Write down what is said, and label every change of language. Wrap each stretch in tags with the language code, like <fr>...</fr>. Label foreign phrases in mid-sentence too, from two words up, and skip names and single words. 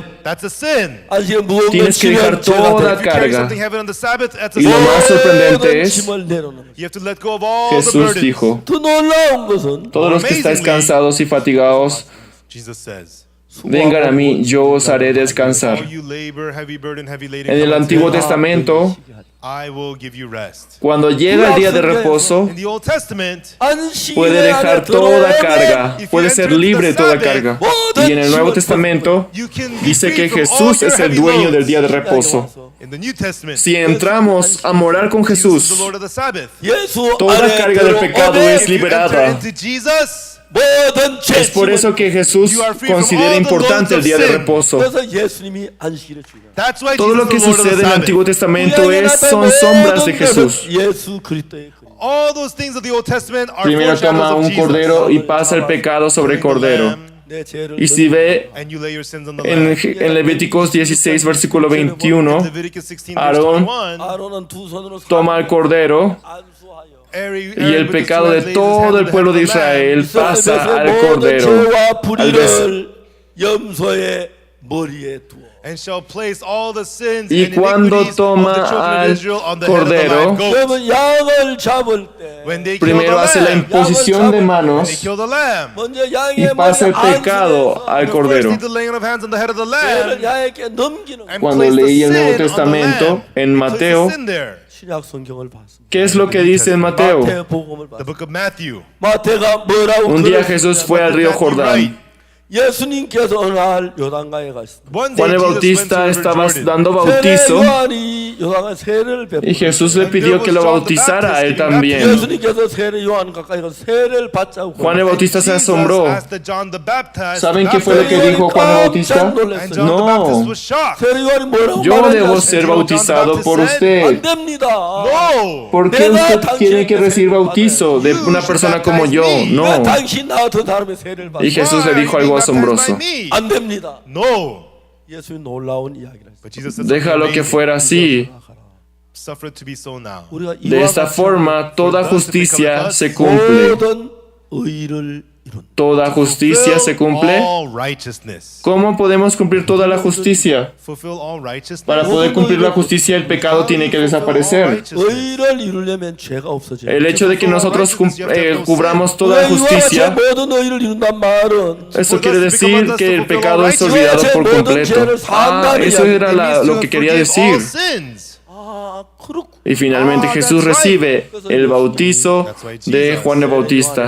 <en>That's a sin.</en> <ko>안식일 무거운 걸</ko> <es>Tienes que dejar</es> <ko>지면 죄가</ko> <es>toda</es> <en>If you carry</en> <es>carga.</es> <en>something heavy on the Sabbath, that's a</en> <es>Y lo</es> <en>sin.</en> <es>más sorprendente</es> <ko>모든</ko> <es>es,</es> <ko>짐을 내려놓는.</ko> <en>You have to let go of all the</en> <es>Jesús</es> <en>burdens.</en> <es>dijo,</es> <ko>더 놀라운 것은</ko> <es>todos los que estáis cansados y fatigados,</es> <en>Jesus says,</en> <es>vengan a mí, yo os haré descansar.</es> <en>all you labor, heavy burden, heavy laden,</en> <es>En el</es> <en>come unto</en> <es>Antiguo</es> <en>me.</en> <es>Testamento,</es> <en>I will give you rest.</en> <es>cuando llega el día de reposo,</es> <en>In the Old Testament,</en> <es>puede dejar toda carga, puede ser libre de toda carga. Y en el Nuevo Testamento</es> <en>you can be</en> <es>dice</es> <en>free</en> <es>que</es> <en>from all</en> <es>Jesús</es> <en>your</en> <es>es el</es> <en>heavy</en> <es>dueño del</es> <en>loads.</en> <es>día de reposo.</es> <en>In the New Testament,</en> <es>Si entramos a morar con</es> <en>Jesus is the</en> <es>Jesús,</es> <en>Lord of the Sabbath.</en> <ko>예수</ko> <es>toda</es> <ko>안에</ko> <es>carga del pecado</es> <ko>들어오면</ko> <es>es</es> <en>If you enter</en> <es>liberada.</es> <en>into Jesus,</en> <ko>모든 죄</ko> <es>Es por eso que Jesús considera importante el día de reposo.</es> <ko>그래서 예수님이 안식일을 주냐.</ko> <en>that's why</en> <es>Todo</es> <en>Jesus</en> <es>lo que</es> <en>is the Lord of the</en> <es>sucede en el</es> <en>Sabbath.</en> <es>Antiguo Testamento son sombras de Jesús.</es> <ko>예수 그리스도의 그림.</ko> <en>All those things of the Old Testament are</en> <es>Primero toma</es> <en>foreshadows of</en> <es>un</es> <en>Jesus.</en> <es>cordero y pasa el pecado sobre el cordero.</es> <ko>내 죄를</ko> <es>Y si ve</es> <en>And you lay your sins on the</en> <es>en,</es> <en>lamb.</en> <es>en Levíticos 16, versículo 21,</es> <en>Leviticus 16,</en> <es>Aarón</es> <en>verse 21,</en> <ko>아론은 두 손으로</ko> <es>toma el cordero</es> <ko>안수하여</ko> <es>y el pecado de todo el pueblo de Israel pasa al cordero.</es> <ko>죄와</ko> <es>Al</es> <ko>불의를 염소의 머리에 두어.</ko> <en>and shall place all the sins</en> <es>Y</es> <en>and</en> <es>cuando</es> <en>iniquities of</en> <es>toma</es> <en>the children</en> <es>al</es> <en>of Israel on the head of the</en> <es>cordero,</es> <en>live goat.</en> <ko>그러면 양을 잡을 때</ko> <en>When they kill</en> <es>primero</es> <en>the</en> <es>hace la</es> <en>lamb,</en> <es>imposición de</es> <en>they</en> <es>manos</es> <en>kill the lamb.</en> <ko>먼저</ko> <es>y</es> <ko>양의</ko> <es>pasa el</es> <ko>머리</ko> <es>pecado</es> <ko>안수해서</ko> <es>al</es> <en>The first</en> <es>cordero.</es> <en>did the laying of hands on the head of the</en> <ko>죄를</ko> <en>lamb</en> <ko>양에게 넘기는</ko> <en>and</en> <es>Cuando</es> <en>place the</en> <es>leí el</es> <en>sin</en> <es>Nuevo</es> <en>on the</en> <es>Testamento</es> <en>lamb.</en> <es>en</es> <en>He placed the</en> <es>Mateo,</es> <en>sin there.</en> <ko>신약 성경을 봤습니다.</ko> <es>¿qué es lo que dice en Mateo?</es> <ko>마태 복음을</ko> <en>The</en> <ko>봤습니다.</ko> <en>book of Matthew.</en> <ko>마태가 뭐라고</ko> <es>Un día</es> <ko>그랬습니까?</ko> <es>Jesús fue al río Jordán.</es> <ko>예수님께서 어느 날 요단강에 갔습니다.</ko> <en>One day</en> <es>Juan el</es> <en>Jesus went to</en> <es>Bautista</es> <en>the River</en> <es>estaba</es> <en>Jordan.</en> <es>dando</es> <ko>세례</ko> <es>bautizo</es> <ko>요한이 요단강에 세례를</ko> <es>y</es> <ko>베풀고</ko> <es>Jesús le pidió que lo bautizara a él también.</es> <ko>예수님께서 세례 요한 가까이 가서 세례를 받자고</ko> <es>Juan el Bautista se</es> <en>Jesus</en> <es>asombró.</es> <en>asked John the Baptist</en> <es>¿Saben</es> <en>to</en> <es>qué fue lo que</es> <en>baptize</en> <es>dijo</es> <en>him.</en> <es>Juan el Bautista?</es> <en>And John the</en> <es>No.</es> <en>Baptist was shocked.</en> <ko>세례 요한이 뭐라고</ko> <es>Yo</es> <ko>말하냐?</ko> <es>debo ser bautizado por usted.</es> <ko>안 됩니다.</ko> <en>No.</en> <es>¿Por qué usted tiene que recibir bautizo de una persona como yo?</es> <en>No.</en> <ko>왜 당신 나 같은 사람의 세례를 받아?</ko> <es>Y Jesús le dijo algo asombroso.</es> <ko>안 됩니다.</ko> <en>No.</en> <ko>예수님 놀라운 이야기를 했어요.</ko> <en>But Jesus said</en> <es>Déjalo que fuera así.</es> <en>suffer it to be so now.</en> <ko>우리가</ko> <es>De esta forma, toda justicia se cumple.</es> <ko>모든 의를 이룬다.</ko> <es>¿Toda justicia se cumple?</es> <en>All righteousness.</en> <es>¿Cómo podemos cumplir toda la justicia?</es> <en>Fulfill all righteousness.</en> <es>Para poder cumplir la justicia, el pecado tiene que desaparecer.</es> <ko>의를 이루려면 죄가 없어져야</ko> <es>El</es> <ko>돼.</ko> <es>hecho de que nosotros cubramos toda la</es> <ko>왜 이와 같이</ko> <es>justicia,</es> <ko>모든 의를 이룬단 말은</ko> <es>eso quiere decir que el pecado es olvidado por completo. Ah, eso era lo que quería decir.</es> <ko>아, 그렇고.</ko> <es>Y finalmente Jesús recibe el bautizo de Juan el Bautista.</es>